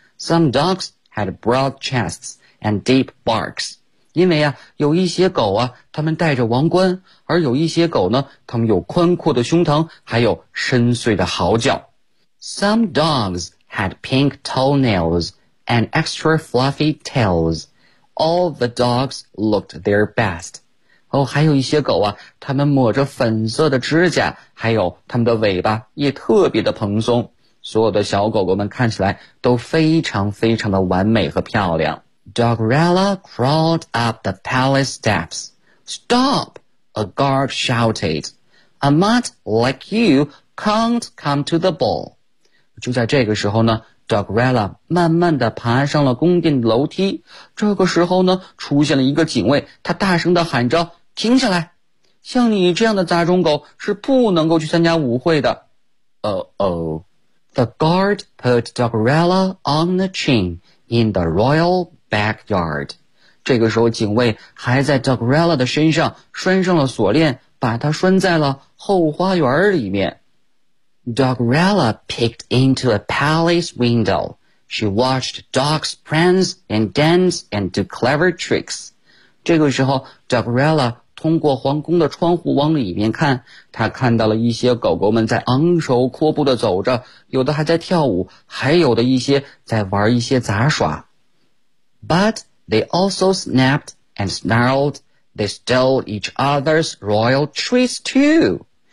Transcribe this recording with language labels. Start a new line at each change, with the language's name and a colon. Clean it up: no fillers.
English: Some dogs had broad chests and deep barks.
Chinese: 因为啊，有一些狗啊，他们戴着王冠，而有一些狗呢，他们有宽阔的胸膛，还有深邃的嚎叫。
English: Some dogs had pink toenails and extra fluffy tails. All the dogs looked their best.
Chinese: 哦，还有一些狗啊，他们抹着粉色的指甲，还有他们的尾巴也特别的蓬松，所有的小狗狗们看起来都非常非常的完美和漂亮。
English: Dogrella crawled up the palace steps. Stop! A guard shouted. A mutt like you can't come to the ball.
Chinese: 就在这个时候呢 ,Dogrella 慢慢地爬上了宫殿楼梯。这个时候呢出现了一个警卫，他大声地喊着停下来。像你这样的杂种狗是不能够去参加舞会的。
English: The guard put Dogrella on the chain in the royal backyard.
Chinese: 这个时候警卫还在 Dogrella 的身上拴上了锁链，把它拴在了后花园里面。
English: Dogrella peeked into a palace window. She watched dogs prance and dance and do clever tricks.
Chinese: 这个时候 Dogrella 通过皇宫的窗户往里面看，她看到了一些狗狗们在昂首阔步地走着，有的还在跳舞，还有的一些在玩一些杂耍。
English: But they also snapped and snarled. They stole each other's royal treats too.